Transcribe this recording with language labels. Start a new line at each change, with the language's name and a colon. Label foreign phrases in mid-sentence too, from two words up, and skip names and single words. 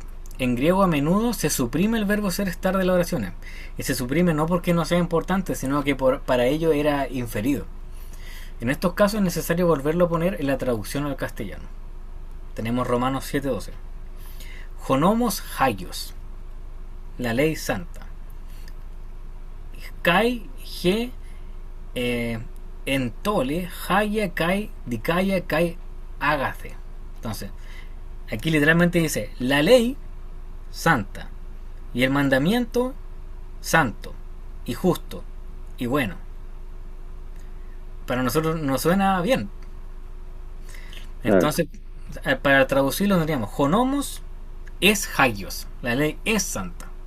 Spanish: En griego a menudo se suprime el verbo ser estar de las oraciones. Y se suprime no porque no sea importante, sino que para ello era inferido. En estos casos es necesario volverlo a poner en la traducción al castellano. Tenemos Romanos 7:12.
Greek: ὁ νόμος ἅγιος.
Spanish: La ley santa.
Greek: καὶ ἡ ἐντολὴ ἁγία καὶ δικαία καὶ ἀγαθή.
Spanish: Entonces, aquí literalmente dice la ley santa y el mandamiento santo y justo y bueno. Para nosotros nos suena bien. Entonces, para traducirlo tendríamos jonomos es hagios, la ley es santa.